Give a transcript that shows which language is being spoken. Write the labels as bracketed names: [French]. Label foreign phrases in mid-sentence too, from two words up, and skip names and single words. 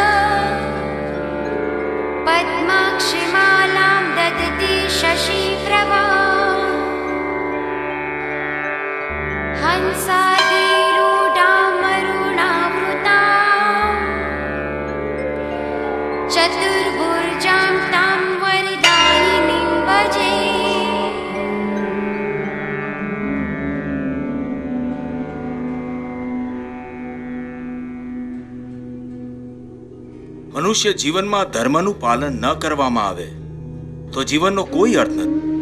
[Sanskrit] पद्माक्षिमालां ददति शशिप्रभा हंसादिरूढां मरुणावृतां चतुर्भुजां तां वरदायिनीं भजे। [Gujarati] મનુષ્ય જીવનમાં ધર્મનું પાલન ન કરવામાં આવે તો જીવનનો કોઈ અર્થ નથી.